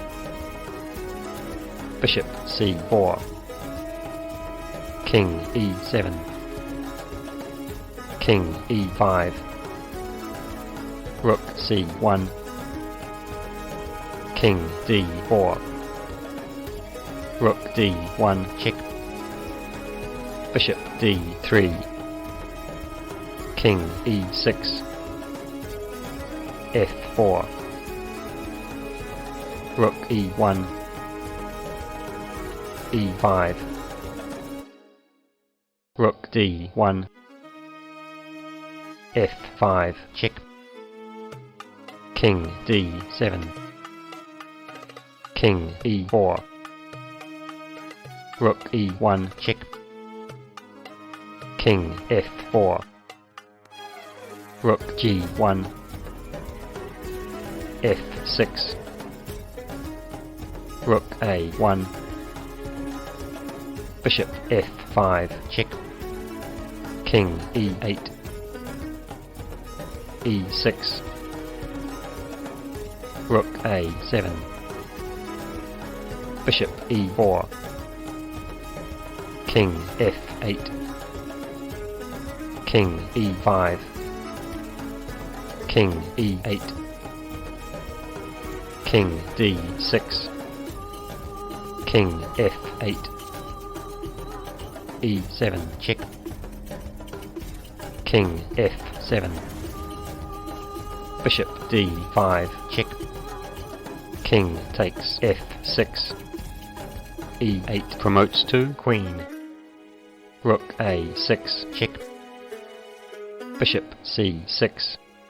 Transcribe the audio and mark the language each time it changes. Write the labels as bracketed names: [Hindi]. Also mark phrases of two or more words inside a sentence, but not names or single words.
[English] Bishop c4, King e7, King e5, Rook c1, King d4, Rook d1 check, Bishop d3, King e6, f4, Rook e1, e5, Rook d1, f5 check, King d7, King e4, Rook e1 check, King f4, Rook g1, f6, Rook a1, Bishop f5 check, King e8, e6, Rook a7, Bishop e4, King f8, King e5, King e8, King d6, King f8, e7 check, King f7, Bishop d5 check, King takes f6, e8 promotes to Queen, Rook a6 check, Bishop c6,